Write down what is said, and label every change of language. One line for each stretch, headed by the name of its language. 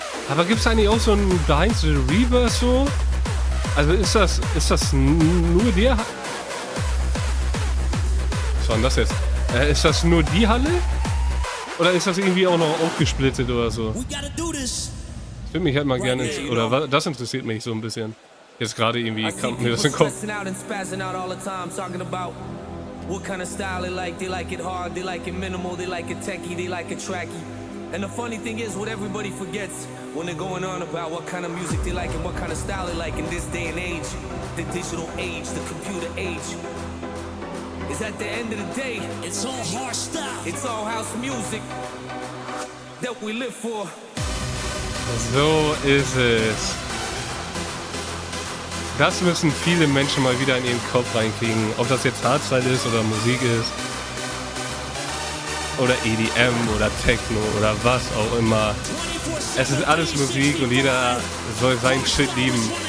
German: Aber gibt's eigentlich auch so ein Behind the Reverse so? Also ist das nur der? Was war denn das jetzt? Ist das nur die Halle? Oder ist das irgendwie auch noch aufgesplittet oder so?
English: We gotta do this.
German: Ich würde mich halt mal gerne, das interessiert mich so ein bisschen. Jetzt gerade irgendwie kam mir das in den Kopf.
English: Stressing out and spazzing out all the time, talking about what kind of style they like. They like it hard, they like it minimal, they like it techie, they like it tracky. And the funny thing is, what everybody forgets when they're going on about what kind of music they like and what kind of style they like in this day and age, the digital age, the computer age, is at the end of the day, It's all hard style. it's all house music that we live for.
German: So ist es. Das müssen viele Menschen mal wieder in ihren Kopf reinkriegen. Ob das jetzt Hardstyle ist oder Musik ist. Oder EDM oder Techno oder was auch immer. Es ist alles Musik und jeder soll sein Shit lieben.